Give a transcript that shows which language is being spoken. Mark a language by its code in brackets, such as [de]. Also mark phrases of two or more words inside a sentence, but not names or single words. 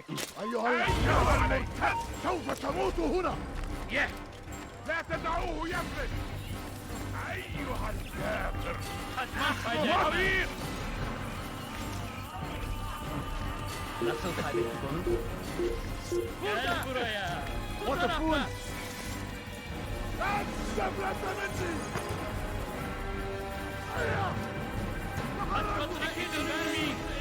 [ar] أيها المرتد سوف تموت هنا. [tr] Ye! [ar] لا تدعوه يفلت. أيها الكافر. [tr] Kaçmaz Nasıl kaybettik onu? Gel buraya! Bu tarafta! Kaçmasına izin vermeyin!